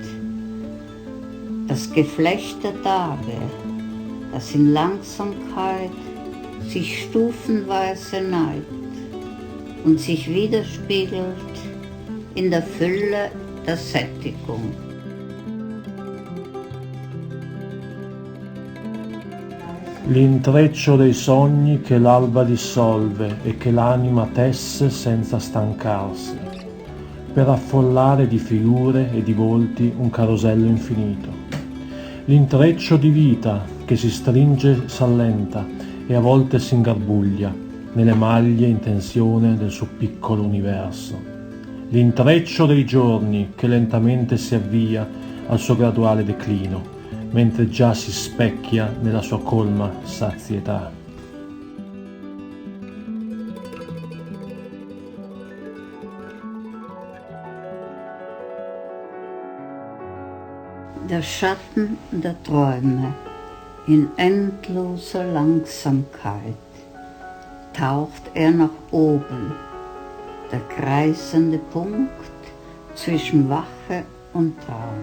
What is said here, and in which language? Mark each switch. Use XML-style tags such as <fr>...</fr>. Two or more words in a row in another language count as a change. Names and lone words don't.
<de>Das Geflecht der Tage, das in Langsamkeit sich stufenweise neigt und sich widerspiegelt in der Fülle der Sättigung.</de> <it>L'intreccio dei sogni che l'alba dissolve e che l'anima tesse senza stancarsi, per affollare di figure e di volti un carosello infinito. L'intreccio di vita che si stringe, s'allenta e a volte si ingarbuglia nelle maglie in tensione del suo piccolo universo. L'intreccio dei giorni che lentamente si avvia al suo graduale declino, mentre già si specchia nella sua colma sazietà.</it> <de>Der Schatten der Träume in endloser Langsamkeit taucht er nach oben, der kreisende Punkt zwischen Wache und Traum.</de>